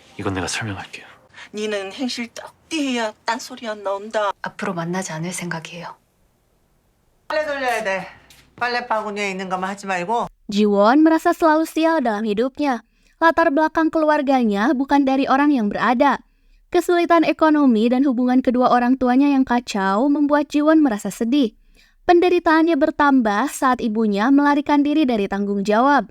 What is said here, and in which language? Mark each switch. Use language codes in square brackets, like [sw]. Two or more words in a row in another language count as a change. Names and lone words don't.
[ko] 그건 내가 설명할게요. 니는 행실 떡띠해야 딴소리 안 나온다. 앞으로 만나지 않을 생각이에요. 빨래 돌려야 돼. 빨래 바구니에 있는 것만 하지 말고. [id] Jiwon merasa selalu sial dalam hidupnya. Latar belakang keluarganya bukan dari orang yang berada. Kesulitan ekonomi dan hubungan kedua orang tuanya yang kacau membuat Jiwon merasa sedih. Penderitaannya bertambah saat ibunya melarikan diri dari tanggung jawab.